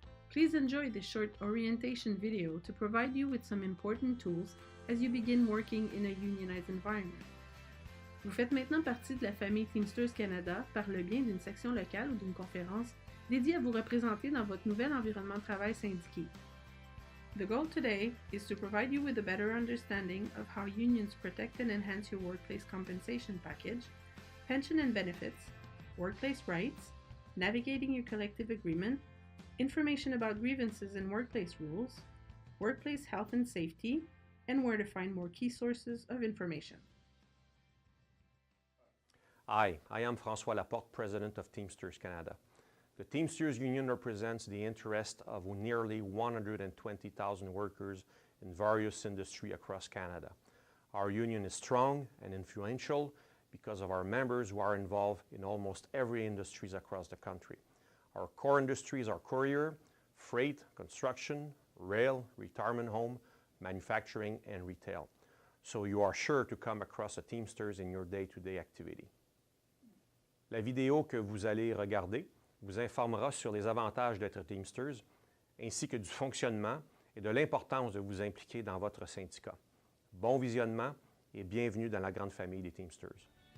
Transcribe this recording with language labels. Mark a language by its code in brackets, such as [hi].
[en] Please enjoy this short orientation video to provide you with some important tools as you begin working in a unionized environment. [fr] Vous faites maintenant partie de la famille Teamsters Canada par le biais d'une section locale ou d'une conférence dédiée à vous représenter dans votre nouvel environnement de travail syndiqué. [en] The goal today is to provide you with a better understanding of how unions protect and enhance your workplace compensation package, pension and benefits, workplace rights, navigating your collective agreement, information about grievances and workplace rules, workplace health and safety, and where to find more key sources of information. Hi, I am François Laporte, President of Teamsters Canada. The Teamsters Union represents the interest of nearly 120,000 workers in various industries across Canada. Our union is strong and influential because of our members who are involved in almost every industry across the country. Our core industries are courier, freight, construction, rail, retirement home, manufacturing, and retail. So you are sure to come across a Teamsters in your day-to-day activity. [fr] La vidéo que vous allez regarder vous informera sur les avantages d'être Teamsters, ainsi que du fonctionnement et de l'importance de vous impliquer dans votre syndicat. Bon visionnement et bienvenue dans la grande famille des Teamsters.